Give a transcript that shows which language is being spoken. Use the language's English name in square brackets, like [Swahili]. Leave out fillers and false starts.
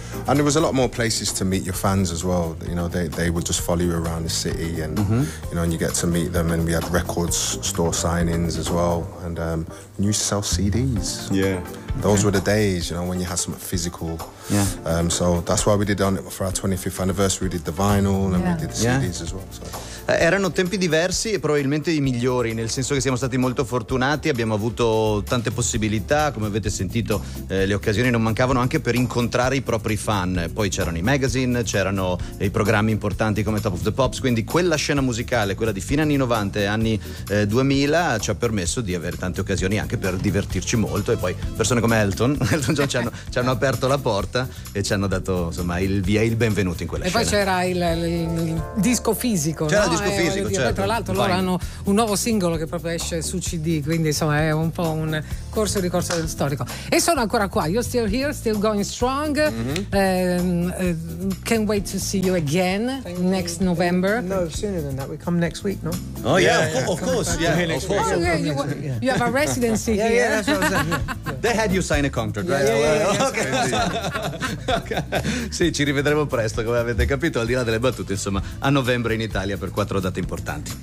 [English] And there was a lot more places to meet your fans as well. You know, they would just follow you around the city and, you know, and you get to meet them. And we had records store signings as well. And you used to sell CDs. Yeah. Those were the days, you know, when you had something physical. Yeah. So that's why we did on it for our 25th anniversary. We did the vinyl and we did the CDs as well. So. [Italian] Erano tempi diversi e probabilmente i migliori, nel senso che siamo stati molto fortunati, abbiamo avuto tante possibilità, come avete sentito le occasioni non mancavano anche per incontrare i propri fan. Poi c'erano i magazine, c'erano i programmi importanti come Top of the Pops, quindi quella scena musicale, quella di fine anni 90 e anni 2000 ci ha permesso di avere tante occasioni anche per divertirci molto e poi persone come Elton John ci hanno aperto la porta e ci hanno dato insomma il via, il benvenuto in quella e scena. E poi c'era il disco fisico, c'era disco fisico, dire, certo. Tra l'altro loro hanno un nuovo singolo che proprio esce su CD, quindi insomma è un po' un corso di ricorso del storico. E sono ancora qua, [English] you're still here, still going strong. Can't wait to see you again next November. No, sooner than that, we come next week, no? Oh yeah, of course. You have a residency here. Yeah, that's what I was saying. Yeah. They had you sign a contract, yeah, right? Yeah, yeah, okay. [Italian] Sì, ci rivedremo presto, come avete capito, al di là delle battute, insomma, a novembre in Italia per quattro date importanti.